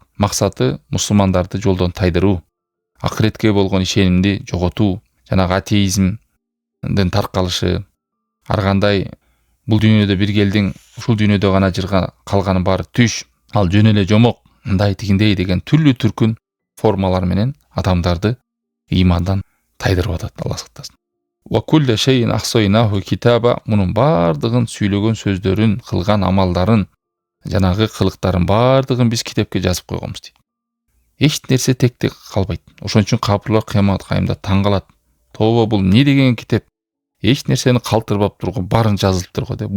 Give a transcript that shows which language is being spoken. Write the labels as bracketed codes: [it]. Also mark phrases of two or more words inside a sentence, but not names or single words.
[ky] Максаты мусулмандарды жолдон тайдыруу, акыретке болгон ишенимди жоготуу, жанагы атеизмдин таркалышы, ар кандай бул дүйнөдө бир келдиң, ушул дүйнөдө гана жырга калганын баары түш, ал жөн эле жомок, мындай тигиндей деген түрлүү түркүн формалар менен адамдарды имандан тайдырып атат, Алла сактасын. [ar] وكل شيء أحصيناه كتابا. [ky] Мунун бардыгын, сүйлөгөн сөздөрүн, кылган амалдарын, жанагы кылыктарын бардыгын биз китепке жазып койгонбуз дейт. Эч нерсе текте калбайт. Ошон үчүн капырлар кыямат кайымда таң калат. Тобо бул не деген китеп? Эч нерсени калтырбап турган, барын жазылыптыр го деп.